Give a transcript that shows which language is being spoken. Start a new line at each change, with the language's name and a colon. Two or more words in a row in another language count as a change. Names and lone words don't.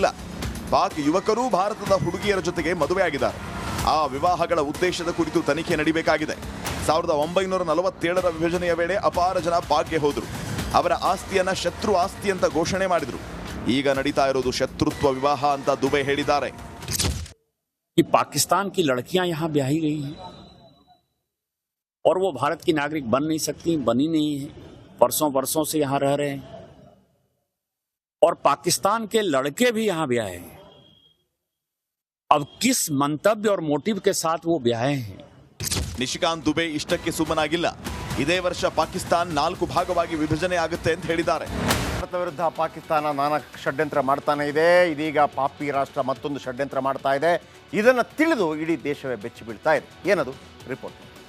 Kannada: ಪಾಕ್ ಯುವಕರು ಭಾರತದ ಹುಡುಗಿಯರ ಜೊತೆಗೆ ಮದುವೆಯಾಗಿದ್ದಾರೆ. ಆ ವಿವಾಹಗಳ ಉದ್ದೇಶದ ಕುರಿತು ತನಿಖೆ ನಡೆಯಬೇಕಾಗಿದೆ. 1947ರ ವಿಭಜನೆಯ ವೇಳೆ ಅಪಾರ ಜನ ಪಾಕ್ಗೆ ಹೋದರು. ಅವರ ಆಸ್ತಿಯನ್ನ ಶತ್ರು ಆಸ್ತಿ ಅಂತ ಘೋಷಣೆ ಮಾಡಿದ್ರು. ಈಗ ನಡೀತಾ ಇರೋದು ಶತ್ರುತ್ವ ವಿವಾಹ ಅಂತ ದುಬೆ ಹೇಳಿದ್ದಾರೆ.
Hindi: कि पाकिस्तान की लड़कियां यहां ब्याही गई हैं और वो भारत की नागरिक बन नहीं सकती, बनी नहीं है, वर्षों से यहां रह रहे हैं. और पाकिस्तान के लड़के भी यहां ब्याहे हैं. अब किस मंतव्य और मोटिव के साथ वो ब्याहे हैं?
Kannada: ನಿಶಿಕಾಂತ್ ದುಬೆ ಇಷ್ಟಕ್ಕೆ ಸುಮ್ಮನಾಗಿಲ್ಲ. ಇದೇ ವರ್ಷ ಪಾಕಿಸ್ತಾನ 4 ಭಾಗವಾಗಿ ವಿಭಜನೆ ಆಗುತ್ತೆ ಅಂತ ಹೇಳಿದ್ದಾರೆ. ಭಾರತ ವಿರುದ್ಧ ಪಾಕಿಸ್ತಾನ ನಾನಾ ಷಡ್ಯಂತ್ರ ಮಾಡ್ತಾನೆ ಇದೆ. ಇದೀಗ ಪಾಪಿ ರಾಷ್ಟ್ರ ಮತ್ತೊಂದು ಷಡ್ಯಂತ್ರ ಮಾಡ್ತಾ ಇದೆ. ಇದನ್ನು ತಿಳಿದು ಇಡೀ ದೇಶವೇ ಬೆಚ್ಚಿ ಬೀಳ್ತಾ ಇದೆ. ಏನದು ರಿಪೋರ್ಟ್.